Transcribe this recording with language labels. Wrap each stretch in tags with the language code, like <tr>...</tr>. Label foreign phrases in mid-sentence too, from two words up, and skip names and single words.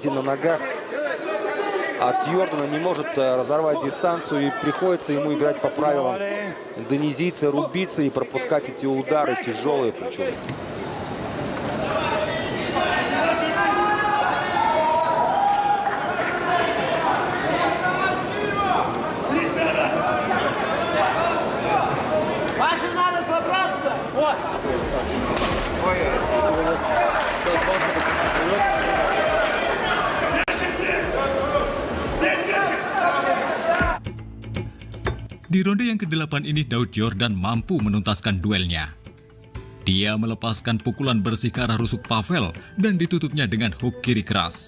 <ru>на ногах от Йордана, не может разорвать дистанцию, и приходится ему играть по правилам индонезийца, рубиться и пропускать эти удары тяжелые причем. Ваше надо собраться! Вот!</ru> <id>Di ronde yang ke-8 ini Daud Yordan mampu menuntaskan duelnya. Dia melepaskan pukulan bersih ke arah rusuk Pavel dan ditutupnya dengan hook kiri keras.</id>